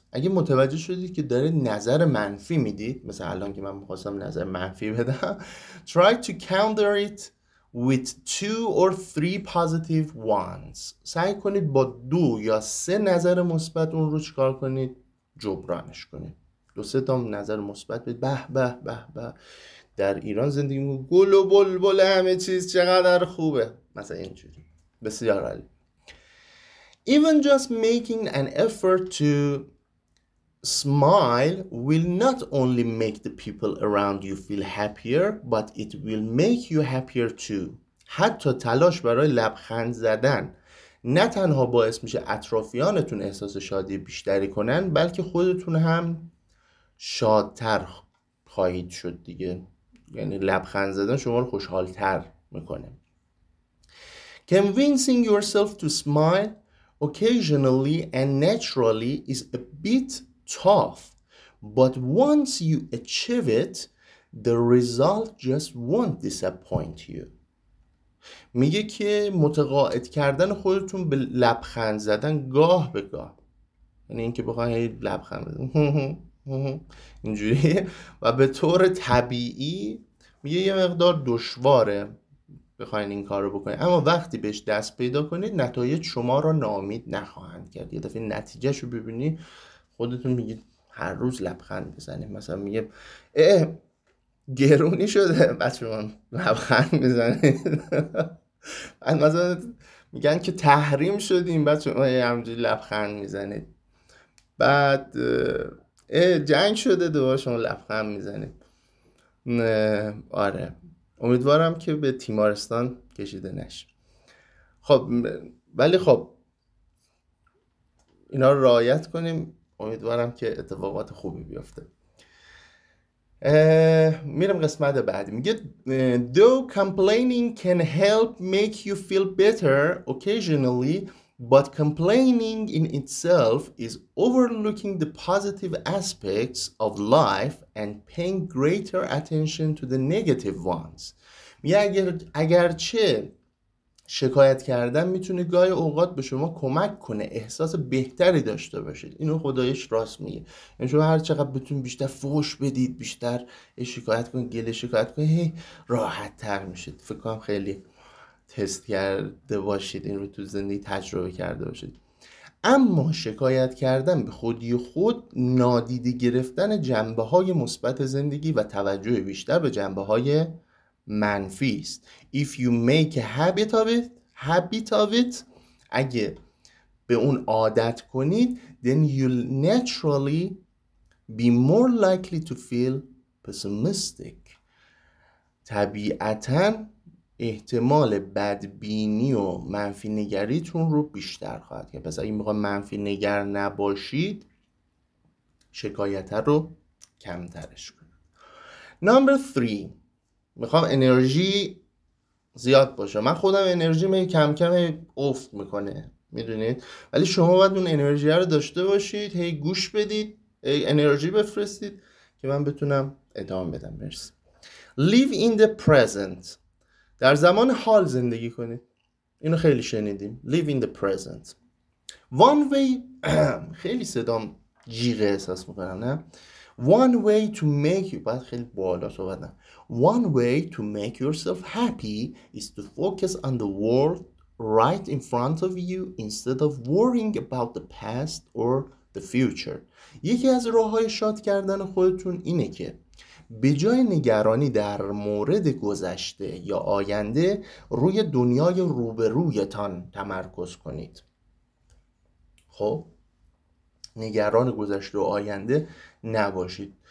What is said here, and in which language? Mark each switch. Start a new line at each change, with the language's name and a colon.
Persian: اگه متوجه شدید که داره نظر منفی میدید، مثلا الان که من میخواستم نظر منفی بدم،
English: try to counter it with 2 or 3 positive ones.
Persian: سعی کنید با 2 یا 3 نظر مثبت اون رو چیکار کنید؟ جبرانش کنید. 2-3 تا نظر مثبت بدید. به به به به در ایران زندگی می‌کنیم، گل و بلبل همه چیز چقدر خوبه، مثلا اینجوری. بسیار عالی.
English: Even just making an effort to smile will not only make the people around you feel happier, but it will make you happier too.
Persian: حتی تلاش برای لبخند زدن نه تنها باعث میشه اطرافیانتون احساس شادی بیشتری کنن، بلکه خودتون هم شادتر خواهید شد دیگه. یعنی لبخند زدن شما رو خوشحالتر میکنه.
English: Convincing yourself to smile occasionally and naturally is a bit tough, but once you achieve it, the result just won't disappoint you.
Persian: میگه که متقاعد کردن خودتون به لبخند زدن گاه به گاه، یعنی اینکه بخواید لبخند بزنید اینجوری و به طور طبیعی، میگه یه مقدار دشواره بخواین این کار رو بکنید، اما وقتی بهش دست پیدا کنید نتایج شما را ناامید نخواهند کرد. یه دفعه نتیجهش رو ببینی خودتون میگید هر روز لبخند بزنید. مثلا میگه گرونی شده بچه من لبخند میزنید. بعد مثلا میگن که تحریم شدیم بچه من همجوری لبخند میزنید. بعد جنگ شده دوباره شما لبخند میزنید. آره امیدوارم که به تیمارستان کشیده نشه. خب ولی خب اینا رو رعایت کنیم، امیدوارم که اتفاقات خوبی بیفته. میرم قسمت بعدی. میگه
English: though complaining can help make you feel better occasionally, but complaining in itself is overlooking the positive aspects of life and paying greater attention to the negative ones.
Persian: میگه اگرچه شکایت کردن میتونه گاهی اوقات به شما کمک کنه احساس بهتری داشته باشید، اینو خدایش راست میگه. یعنی شما هر چقدر بتونید بیشتر فحش بدید، بیشتر شکایت کنید، گله شکایت کنید، راحت تر میشید. فکر کنم خیلی تست کرده باشید، این رو تو زندگی تجربه کرده باشید. اما شکایت کردن به خودی خود نادیده گرفتن جنبه‌های مثبت زندگی و توجه بیشتر به جنبه‌های منفی است.
English: If you make a habit of it
Persian: اگه به اون عادت کنید
English: then you'll naturally be more likely to feel pessimistic.
Persian: طبیعتاً احتمال بدبینی و منفی نگریتون رو بیشتر خواهد کرد. پس اگه میخوام منفی نگر نباشید شکایت رو کمترش کنید.
English: Number 3
Persian: میخوام انرژی زیاد باشه. من خودم انرژی کم کم افت میکنه میدونید، ولی شما باید اون انرژی رو داشته باشید، هی گوش بدید، هی انرژی بفرستید که من بتونم ادامه بدم. مرسی.
English: Live in the present.
Persian: در زمان حال زندگی کنید. اینو خیلی شنیدیم.
English: Live in the present. One way
Persian: خیلی صدام جیغه احساس میکنم نه؟
English: One way to make you
Persian: باید خیلی بالا صحبت نه.
English: One way to make yourself happy is to focus on the world right in front of you instead of worrying about the past or the future.
Persian: یکی از راه‌های شاد کردن خودتون اینه که به جای نگرانی در مورد گذشته یا آینده روی دنیای روبرویتان تمرکز کنید. خب نگران گذشته و آینده نباشید.